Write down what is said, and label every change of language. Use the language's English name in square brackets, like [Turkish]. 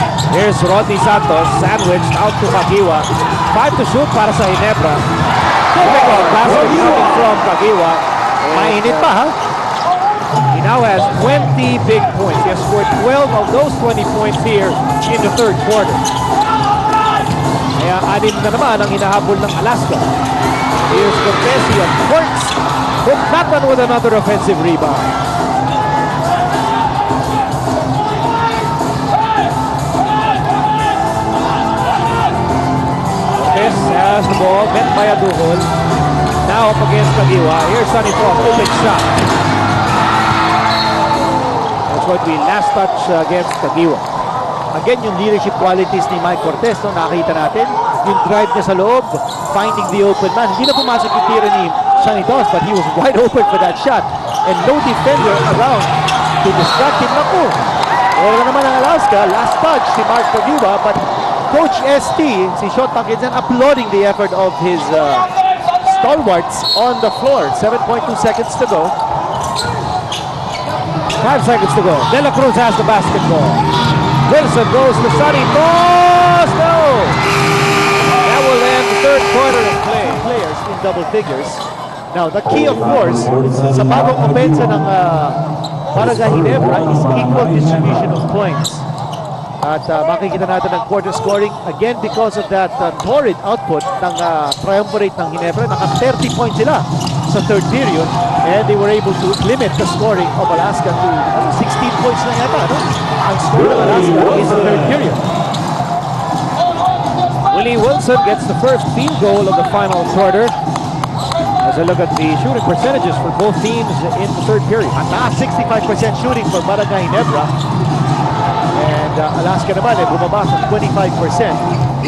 [English] Here's Rodney Santos, sandwiched out to Kagiwa. 5 to shoot [Filipino] para sa Ginebra. [English] Typical basket coming from Kagiwa. [Filipino] Mainit pa, ha? [English] He now has 20 big points. He has scored 12 of those 20 points here in the third quarter. [Filipino] Kaya 6 na naman ang hinahabol ng Alaska. [English] Here's Cortez, he uncorks. Nathan with another offensive rebound. Cortez has the ball, met by Aduhol. Now up against Kagiwa. Here's Sonny Prof, open shot. That's going to be last touch against Kagiwa. [Filipino] Again, yung leadership qualities ni Mike Cortez, no, nakita natin. Yung drive niya sa loob, [English] finding the open man. [Filipino] Hindi na pumasok yung tira ni Sonny Dos, [English] but he was wide open for that shot. And no defender around to distract him. [Filipino] Naku, wala naman ang Alaska. [English] Last touch si Mark Kagiwa, but Coach ST, si Shot Pakinsan, applauding the effort of his stalwarts on the floor. 7.2 seconds to go. 5 seconds to go. De La Cruz has the basketball. Wilson goes to Sonny Dos. No! That will end the third quarter of play. Players in double figures. Now, the key, of course, [Filipino] sa bagong opensa ng Barangay Ginebra [English] is equal distribution of points. [Filipino] At makikita natin ang [English] quarter scoring again because of that torrid output ng triumvirate ng Ginebra. [Filipino] Naka 30 points sila sa [English] third period and they were able to limit the scoring of Alaska to 16 points na yata. [Filipino] No? Ang score ng Alaska [English] in the third period. Willie Wilson gets the first field goal of the final quarter. As I look at the shooting percentages for both teams in the third period. At 65% shooting for Barangay Ginebra. [Filipino] And Alaska naman ay bumaba sa 25%.